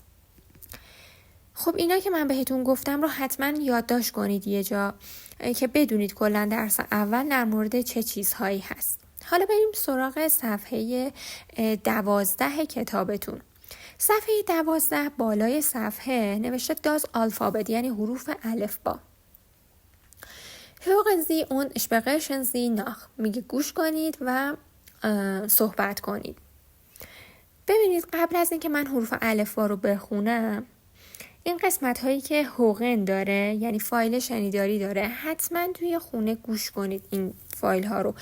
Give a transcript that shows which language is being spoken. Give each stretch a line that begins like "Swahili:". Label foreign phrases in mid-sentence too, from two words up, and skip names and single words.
Persian: خب اینا که من بهتون گفتم رو حتما یادداشت کنید یه جا که بدونید کلا درس اول در مورد چه چیزهایی هست. حالا بریم سراغ صفحه 12 کتابتون. صفحه 12 بالای صفحه نوشته
German: das Alphabet,
Persian: یعنی حروف الفبا.
German: hören Sie und sprechen Sie nach،
Persian: میگه گوش کنید و صحبت کنید. ببینید قبل از اینکه من حروف الفبا رو بخونم، این قسمت هایی که هوغن داره، یعنی فایل شنیداری داره، حتما توی خونه گوش کنید این فایل ها رو.